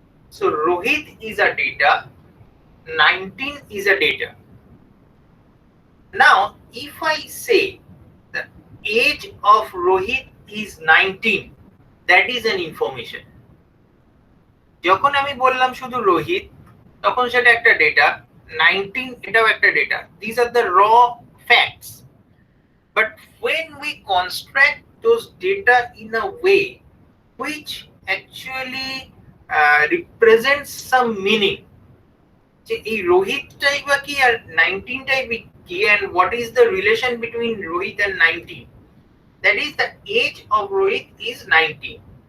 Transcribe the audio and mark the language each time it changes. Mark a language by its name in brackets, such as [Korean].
[English] So Rohit is a data, 19 is a data. Now if I say the age of Rohit is 19, that is an information. [Bangla] যখন আমি বললাম শুধু রোহিত, তখন সেটা একটা ডেটা, 19 এটাও একটা data. [English] These are the raw facts. But when we construct those data in a way which actually represents some meaning, [Bangla] যে এই রোহিতটাই বা কি আর 19টাই কি, [English] and what is the relation between Rohit and 19? That is, the age of Rohit is 19.